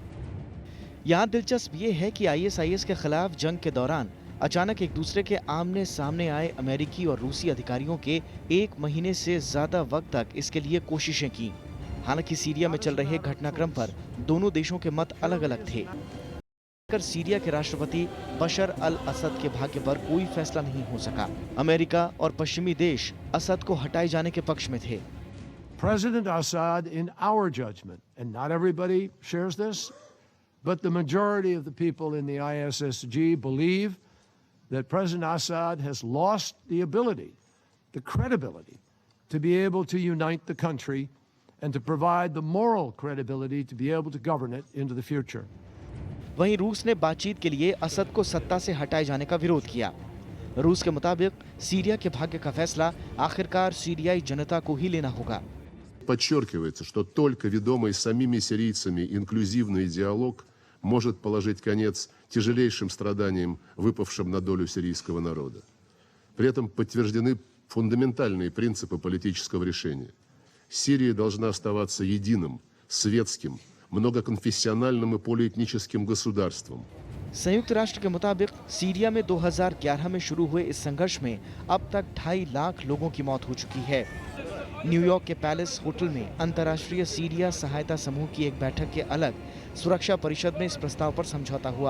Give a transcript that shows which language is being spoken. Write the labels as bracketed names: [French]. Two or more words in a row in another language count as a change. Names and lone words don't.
[Hindi] यहाँ दिलचस्प ये है कि आईएसआईएस के खिलाफ जंग के दौरान अचानक एक दूसरे के आमने सामने आए अमेरिकी और रूसी अधिकारियों के 1 महीने से ज्यादा वक्त तक इसके लिए कोशिशें की। हालांकि सीरिया में चल रहे घटनाक्रम पर दोनों देशों के मत अलग अलग थे। सीरिया के राष्ट्रपति बशर अल असद के भाग्य पर कोई फैसला नहीं हो सका। अमेरिका और पश्चिमी देश असद को हटाए जाने के पक्ष में थे। [English] President Assad, in our judgment, and not everybody shares this, but the majority of the people in the ISSG believe that President Assad has lost the ability, the credibility, to be able to unite the country and to provide the moral credibility to be able to govern it into the future. [Hindi] वहीं रूस ने बातचीत के लिए असद को सत्ता से हटाए जाने का विरोध किया। रूस के मुताबिक सीरिया के भाग्य का फैसला आखिरकार सीरियाई जनता को ही लेना होगा। [Russian] Подчеркивается, что только ведомый самими сирийцами инклюзивный диалог может положить конец тяжелейшим страданиям, выпавшим на долю сирийского народа. При этом подтверждены фундаментальные принципы политического решения. Сирия должна оставаться единым, светским, многоконфессиональным и полиэтническим государством. [Hindi] संयुक्त राष्ट्र के मुताबिक सीरिया में 2011 में शुरू हुए इस संघर्ष में अब तक 2.5 लाख लोगों की मौत हो चुकी है। न्यूयॉर्क के पैलेस होटल में अंतर्राष्ट्रीय सीरिया सहायता समूह की एक बैठक के अलग सुरक्षा परिषद में इस प्रस्ताव पर समझौता हुआ।